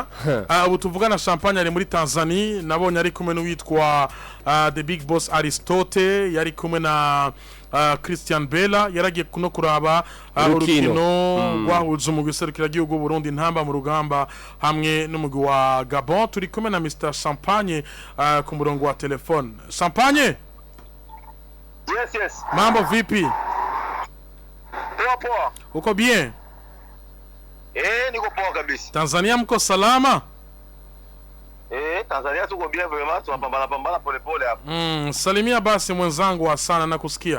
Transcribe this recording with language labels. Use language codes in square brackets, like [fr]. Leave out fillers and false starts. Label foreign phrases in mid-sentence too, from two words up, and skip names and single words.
[rn] Ubu tuvugana Champagne ari muri Tanzania, nabonye ari kumwe n'uwitwa The Big Boss Aristote, yari kumwe na Christian Bella, yaragiye no kuraba urukino rwahuje umugwi serukira gihugu Burundi ntamba mu rugamba hamwe n'umugwi wa Gabon. Turi kumwe na Mr Champagne ku murongo wa telefone. Champagne? Yes. [sw] Mambo vipi? Poa. Uko bien? Niko poa kabisa. Tanzania mko salama? Tanzania tuko [fr] bien vraiment, [sw] tunapambana pole hapo. Salimia basi mwenzangu wa sana na kusikia.